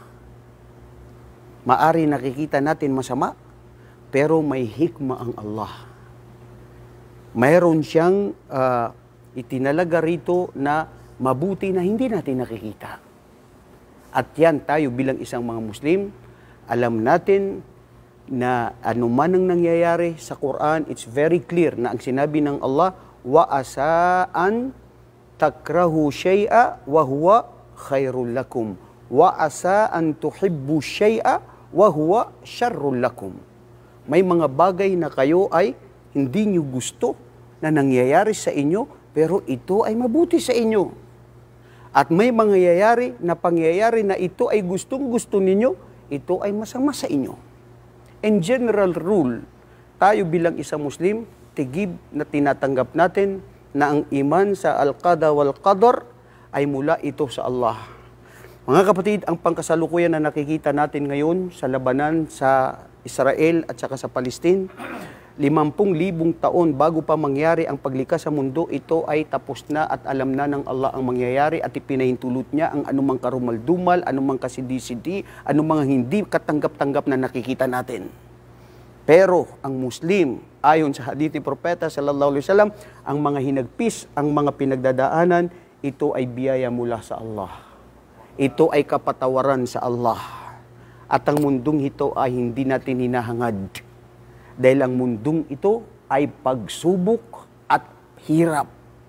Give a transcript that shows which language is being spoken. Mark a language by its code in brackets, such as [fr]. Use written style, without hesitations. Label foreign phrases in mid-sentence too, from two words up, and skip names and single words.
[tl] Maari nakikita natin masama, pero may hikmah ang Allah. Mayroon siyang itinalaga rito na mabuti na hindi natin nakikita. At yan tayo bilang isang mga Muslim, alam natin na anuman ang nangyayari sa Quran, [en] it's very clear [tl] na ang sinabi ng Allah, [ar] وعسى أن تكرهوا شيئا وهو خير لكم وعسى أن تحبوا شيئا وهو شر لكم. [tl] May mga bagay na kayo ay hindi niyo gusto na nangyayari sa inyo pero ito ay mabuti sa inyo. At may mangyayari na pangyayari na ito ay gustong-gusto ninyo, ito ay masama sa inyo. [en] In general rule, [tl] tayo bilang isang Muslim, tigib na tinatanggap natin na ang iman sa [ar] القضاء والقدر [tl] ay mula ito sa Allah. Mga kapatid, ang pangkasalukuyan na nakikita natin ngayon sa labanan sa Israel at saka sa Palestine, 50,000 taon bago pa mangyari ang paglikha sa mundo, ito ay tapos na at alam na ng Allah ang mangyayari at ipinahintulot niya ang anumang karumal-dumal, anumang kasidi-sidi, anumang hindi katanggap-tanggap na nakikita natin. Pero ang Muslim, ayon sa hadith ni Propeta [ar] صلى الله عليه وسلم, [tl] ang mga hinagpis, ang mga pinagdadaanan, ito ay biyaya mula sa Allah. Ito ay kapatawaran sa Allah. At ang mundong ito ay hindi natin hinahangad. Dahil ang mundong ito ay pagsubok at hirap.